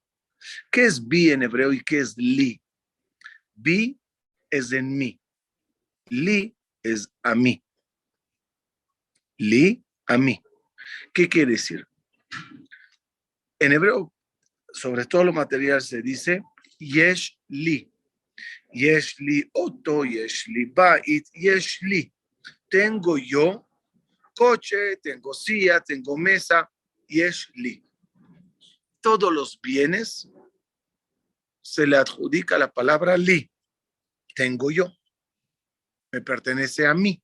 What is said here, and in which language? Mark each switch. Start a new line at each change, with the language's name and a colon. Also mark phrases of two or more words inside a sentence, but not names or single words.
Spanish: ¿Qué es bi en hebreo y qué es li? Bi es en mí. Li es a mí. Li, a mí. ¿Qué quiere decir? En hebreo, sobre todo lo material, se dice
Hebrew: יש לי. יש לי אוטו, יש לי בית, יש לי.
Spanish: Tengo yo coche, tengo silla, tengo mesa,
Hebrew: יש לי.
Spanish: Todos los bienes se le adjudica la palabra li. Tengo yo. Me pertenece a mí.